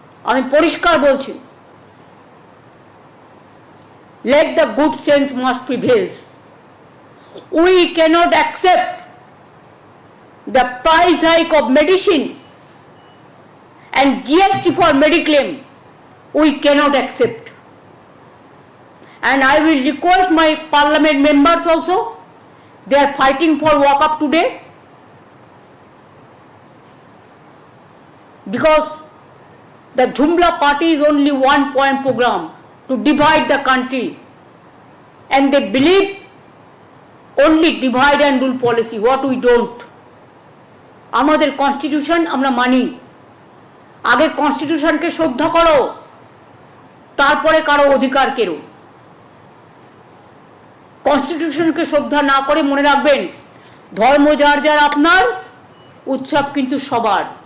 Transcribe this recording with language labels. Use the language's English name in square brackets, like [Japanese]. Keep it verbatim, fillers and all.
[Bangla] আমি পরিষ্কার বলছি, [English] Let the good sense must prevails. We cannot accept the price hike of medicine and GST for mediclaim, we cannot accept. And I will request my parliament members also, they are fighting for walk up today, because the Jhumla party is only one point program, to divide the country. And they believe only divide and rule policy, what we don't. [Bangla] আমাদের constitution আমরা মানি, আগে কনস্টিটিউশনকে শ্রদ্ধা করো, তারপরে কারো অধিকার কেরো। কনস্টিটিউশনকে শ্রদ্ধা না করে মনে রাখবেন, ধর্ম যার যার আপনার, উৎসব কিন্তু সবার।